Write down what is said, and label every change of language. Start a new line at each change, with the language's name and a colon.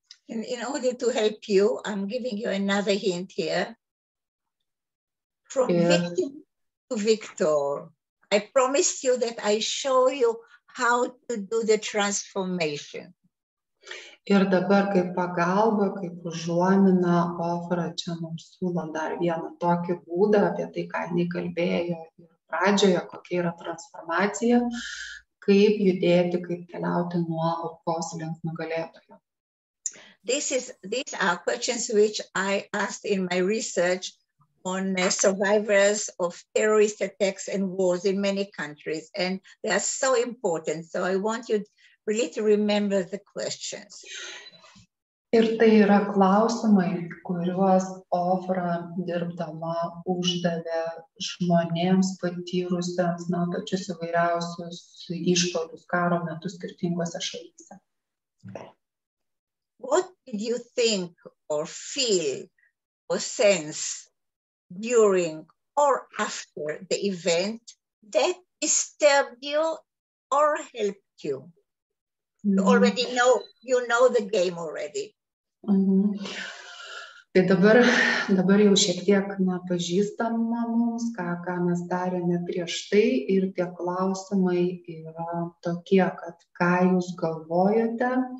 English: And in order to help you, I'm giving you another hint here. From victim to victor. I promised you that I show you how to do the transformation.
Lithuanian: Ir dabar kaip pagalba, kaip užuomina, Ofra čia mums siūlo dar vieną tokį būdą, apie tai, ką jinai kalbėjo ir pradžioje, kokia yra transformacija, kaip judėti, kaip keliauti nuo aukos link nugalėtojo.
English: These are questions which I asked in my research on survivors of terrorist attacks and wars in many countries, and they are so important. So I want you really to remember the questions.
Lithuanian: Ir tai yra klausimai, kuriuos Ofra dirbdama uždavė žmonėms patyrusiems pačius įvairiausius išpuolius karo metu skirtingose šalyse.
English: What did you think or feel or sense during or after the event that disturbed you or helped you? You already know, you know the game already.
Lithuanian: Tai dabar jau šiek tiek pažįstama mums, ką mes darėme prieš tai, ir tie klausimai yra tokie, kad ką jūs galvojote